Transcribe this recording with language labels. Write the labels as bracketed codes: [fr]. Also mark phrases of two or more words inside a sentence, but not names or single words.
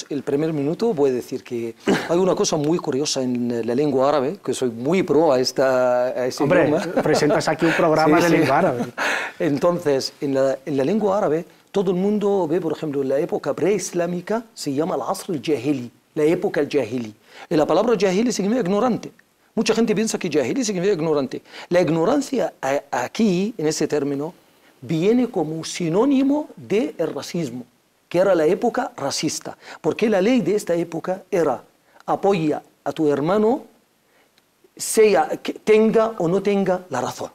[es] El primer minuto voy a decir que hay una cosa muy curiosa en la lengua árabe, que soy muy pro a ese idioma. Presentas aquí un programa de lengua árabe. Entonces, en la lengua árabe, todo el mundo ve, por ejemplo, en la época preislámica se llama el [ar] العصر الجاهلي, [es] la época al-jahili. Y la palabra jahili significa ignorante. Mucha gente piensa que jahili significa ignorante. La ignorancia aquí, en ese término, viene como sinónimo del racismo, que era la época racista. Porque la ley de esta época era apoya a tu hermano, sea que tenga o no tenga la razón.